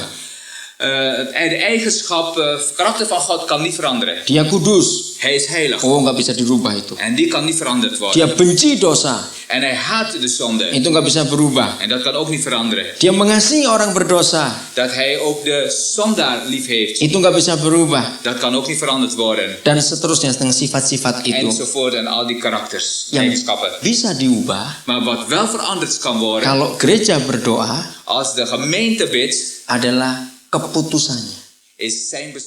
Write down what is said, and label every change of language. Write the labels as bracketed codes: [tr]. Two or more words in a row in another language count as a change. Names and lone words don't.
[nl] De eigenschap, karakter van God kan niet veranderen. [id] Dia kudus. [nl] Hij is heilig. [id] Nggak bisa dirubah itu. [nl] En die kan niet veranderd worden. [id] Dia benci dosa. [nl] En hij haat de zonde. [id] Itu nggak bisa berubah. [nl] En dat kan ook niet veranderen. [id] Dia mengasihi orang berdosa. [nl] Dat hij ook de zondaar lief heeft. [id] Itu nggak bisa berubah. [nl] Dat kan ook niet veranderd worden. [id] Dan seterusnya dengan sifat-sifat itu [nl] Enzovoort en al die karakters, [id] yang [nl] eigenschappen. [id] bisa diubah. [nl] Maar wat wel veranderd kan worden, [id] Kalau gereja berdoa [nl] als de gemeente bidt, [id] adalah keputusannya. [nl] is zijn beslissing.